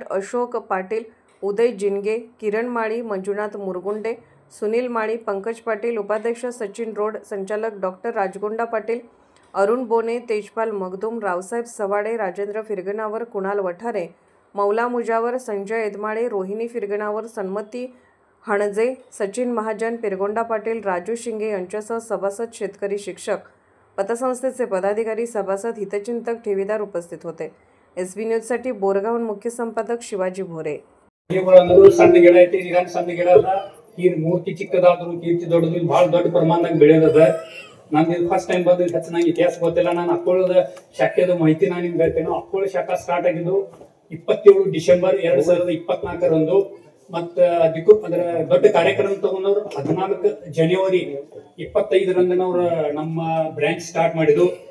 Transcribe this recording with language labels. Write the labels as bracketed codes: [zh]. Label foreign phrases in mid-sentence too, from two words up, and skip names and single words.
[mr] अशोक पाटील, उदय जिनगे, किरण माळी, मंजुनाथ मुरगुंडे, सुनील माळी, पंकज पाटील, उपाध्यक्ष सचिन रोड, संचालक डॉक्टर राजगुंडा पाटील, अरुण बोने, तेजपाल मगदूम, रावसाहेब सवाडे, राजेंद्र फिरगणावर, कुणाल वठारे, मौला मुजावर, संजय एदमाळे, रोहिणी फिरगणावर, सन्मती हणजे, सचिन महाजन, पिरगोंडा पाटील, राजू शिंगे यांच्यासह सभासद, शेतकरी, शिक्षक, पतसंस्थेचे पदाधिकारी, सभासद, हितचिंतक, ठेवीदार उपस्थित होते. SB न्यूजसाठी बोरगावहून मुख्य संपादक शिवाजी भोरे. [kn] ಸಣ್ಣ ಗಿಡ ಐತಿ, ಈಗ ಸಣ್ಣ ಗಿಡ ಅಲ್ಲ, ಈ ಮೂರ್ತಿ ಚಿಕ್ಕದಾದ್ರು ಕೀರ್ತಿ ದೊಡ್ಡದು, ಬಹಳ ದೊಡ್ಡ ಪ್ರಮಾಣದಾಗ ಬೆಳೆಯದ. ನಂದು [en] first time [kn] ಬಂದ ಹೆಚ್ಚು ನಂಗೆ ಇತಿಹಾಸ ಗೊತ್ತಿಲ್ಲ. ನಾನು ಅಕ್ಕೋಳದ ಶಾಖೆದ ಮಾಹಿತಿ ನಾನು ನಿಮ್ಗೆ ಹೇಳ್ತೇನೆ. ಅಕ್ಕೋಳ ಶಾಖಾ ಸ್ಟಾರ್ಟ್ ಆಗಿದ್ದು 27 ಡಿಸೆಂಬರ್ 2024 ಮತ್ತು ಅದಕ್ಕೂ ಅದರ ದೊಡ್ಡ ಕಾರ್ಯಕ್ರಮ ತಗೊಂಡವ್ರು 14 ಜನವರಿ 25 ನಮ್ಮ [en] branch start [kn] ಮಾಡಿದ್ದು.